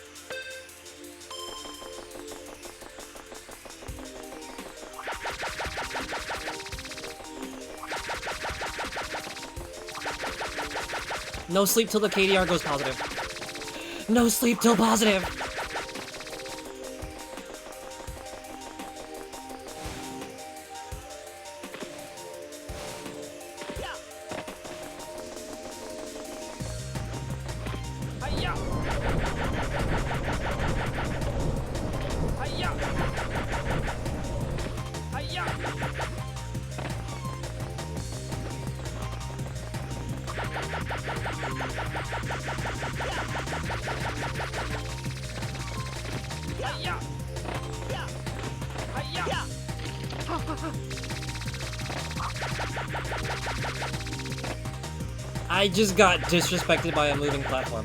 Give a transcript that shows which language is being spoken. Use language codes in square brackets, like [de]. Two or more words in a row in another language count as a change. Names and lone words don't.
[en] No sleep till the KDR goes positive. No sleep till positive. Hi-ya! Hi-ya! Hi-ya! I just got disrespected by a moving platform.